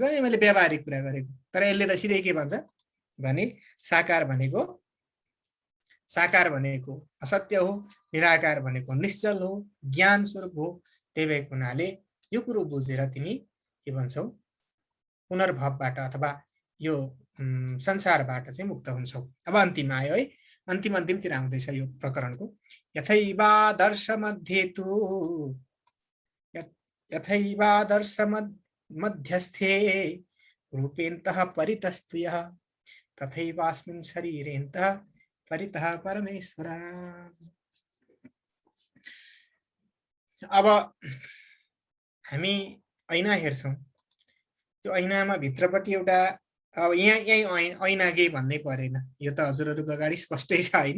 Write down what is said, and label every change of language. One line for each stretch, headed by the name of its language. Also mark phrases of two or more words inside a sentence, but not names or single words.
Nepali: मैले व्यावहारिक कुरा गरेको, तर यसले त सिधै के भन्छ भने साकार भनेको असत्य हो, निराकार भनेको निश्चल हो, ज्ञान स्वरूप हो। त्यही भएको हुनाले यो कुरो बुझेर तिमी के भन्छौ, पुनर्भवबाट अथवा यो संसारबाट चाहिँ मुक्त हुन्छौ। अब अन्तिम आयो है, अन्तिमतिर आउँदैछ यो प्रकरणको।
Sanskrit: यथैवादर्श मध्यस्थे रूपेन्तः परितस्त्वयः तथैवास्मिन् शरीरेन्तः परितः परमेश्वर।
Nepali: अब हामी ऐना हेर्छौँ, त्यो ऐनामा भित्रपट्टि एउटा अब यही ऐनाकै भन्नै परेन, यो त हजुरहरूको अगाडि स्पष्टै छ होइन।